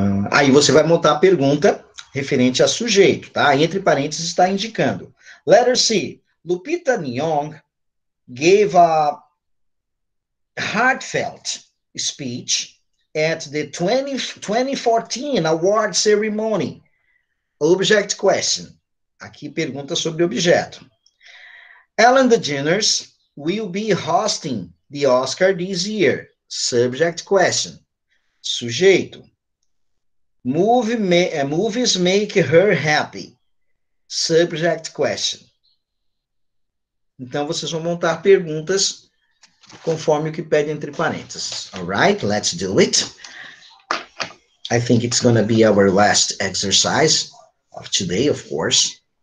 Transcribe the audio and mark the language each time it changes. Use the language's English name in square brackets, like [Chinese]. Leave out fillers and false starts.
[Portuguese] Aí você vai montar a pergunta referente a sujeito, tá? Entre parênteses está indicando. [English] Letter C. Lupita Nyong'o gave a heartfelt speech at the 2014 award ceremony. Object question. [Portuguese] Aqui pergunta sobre objeto. [English] Ellen DeGeneres will be hosting the Oscar this year. Subject question. Sujeito. Movies make her happy. Subject question. [Portuguese] Então, vocês vão montar perguntas conforme o que pede entre parênteses. [English] Alright, let's do it. I think it's going to be our last exercise of today, of course.